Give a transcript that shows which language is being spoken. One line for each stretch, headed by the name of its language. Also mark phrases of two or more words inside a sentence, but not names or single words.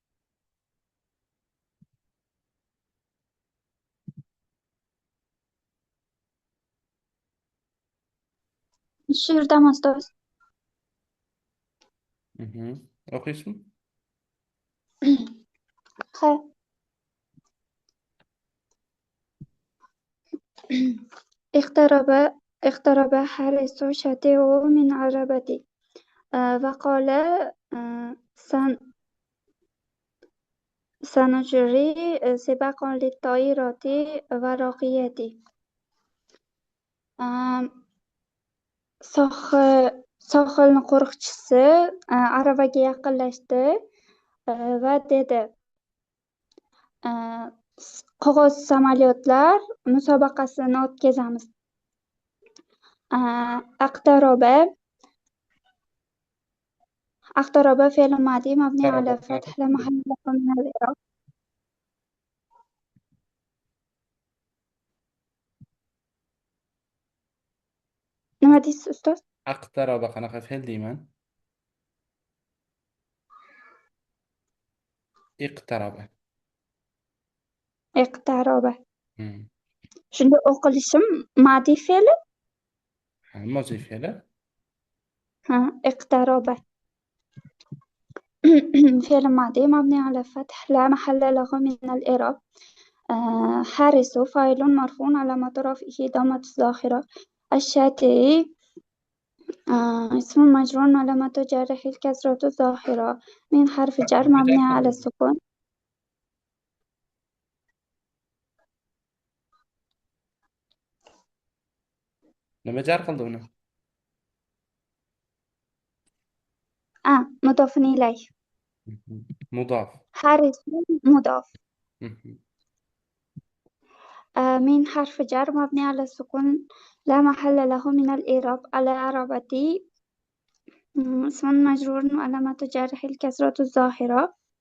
Uzbek: Shu yerdaman ustoz. O'qiysizmi? Ha.
Arabic: اقترب حارس شاتعه من عربتي وقال سنجري سباقا للطائرات ورقية
Uzbek: sohilni qo'riqchisi aravaga yaqinlashdi va dedi qog'oz samolyotlar musobaqasini o'tkazamiz.
Arabic: Aqtaroba اقترب فعل ماضي مبني على اقترب الفتح لا محل له من الإعراب.
Uzbek: nima deysiz ustoz? اقترب qanaqa fe'l deyman? Iqtaraba. iqtaroba. Hmm. Shunda o'qilishim ma'diy fe'li? Ha, mozi fe'li. Ha, iqtaroba.
Arabic: فعل ماضي مبني على الفتح لا محل له من الإعراب. حارس فاعل مرفوع علامة رفعه ضمة الظاهرة. الشاطئ اسم مجرور علامة جره الكسرة الظاهرة. من حرف جر
Uzbek: Nima
Arabic: مبني
Uzbek: jar
Arabic: على
Uzbek: qildi uni?
Arabic: السكون.
Uzbek: Nima jar qildi uni?
Arabic: مضاف إليه.
Uzbek: Mudof.
Arabic: حارس مضاف. Mhm. من حرف جر مبني على السكون لا محل له من الإعراب. الإعرابة اسم مجرور علامة جره الكسرة الظاهرة.